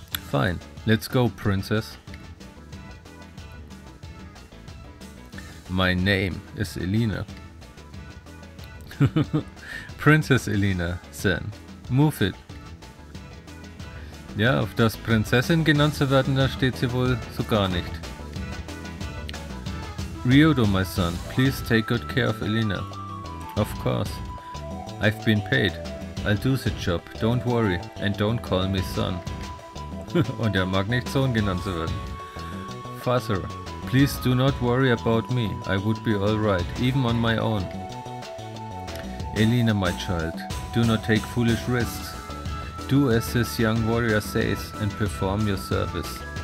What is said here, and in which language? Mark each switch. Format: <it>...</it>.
<en>Fine, let's go, princess. My name is Elena. Princess Elena, then, move it.</en> <de>Ja, auf das Prinzessin genannt zu werden, da steht sie wohl so gar nicht.</de> <en>Ryodo, my son, please take good care of Elena. Of course. I've been paid. I'll do the job, don't worry, and don't call me son.</en> <de>Und er mag nicht Sohn genannt zu werden.</de> <en>Father, please do not worry about me. I would be alright, even on my own. Elena, my child, do not take foolish risks. Do as this young warrior says and perform your service.</en>